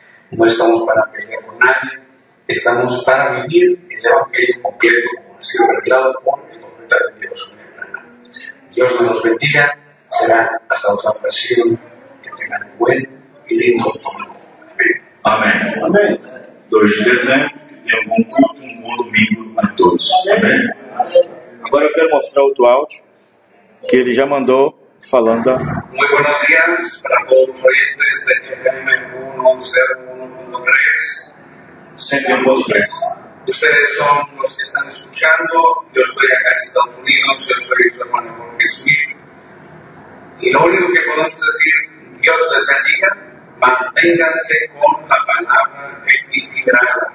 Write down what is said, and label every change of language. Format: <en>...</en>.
<es>No estamos para pelear con nadie, estamos para vivir el Evangelio completo, como ha sido revelado por el profeta de Dios. Dios nos bendiga, será hasta otra ocasión. Que tengan un buen y lindo domingo.</es> <pt>Amém. Amém. 2 de dezembro, que tenham um bom culto, um bom domingo a todos. Amém. Agora eu quero mostrar outro áudio que ele já mandou falando da...</pt> <es>Muy buenos días para todos los oyentes de FM 101.3. 101.3. Ustedes son los que están escuchando. Yo estoy acá en Estados Unidos, yo soy su hermano Jorge Smith. Y lo único que podemos decir, Dios les bendiga, manténganse con la palabra equilibrada.</es>